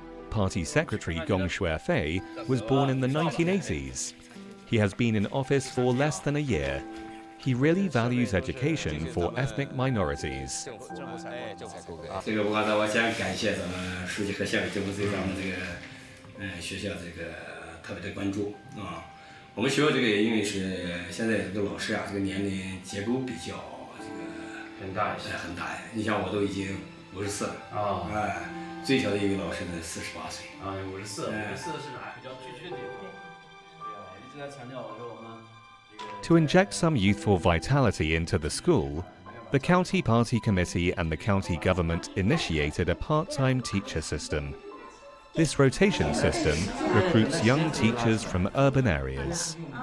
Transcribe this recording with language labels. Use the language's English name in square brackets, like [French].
[English] Party Secretary Gong Shuefei was born in the 1980s. He has been in office for less than a year. He really values education for ethnic minorities. [Chinese] 这个我想感谢咱们书记和县委政府对咱们这个学校这个特别的关注啊。我们学校这个也因为是现在这个老师啊，这个年龄结构比较这个很大一些，很大。你像我都已经54了啊，最小的一位老师呢48岁啊，54是哪比较具体的地方？对啊，一直在强调我说我们。 [English] To inject some youthful vitality into the school, the County Party Committee and the county government initiated a part-time teacher system. This rotation system recruits young teachers from urban areas.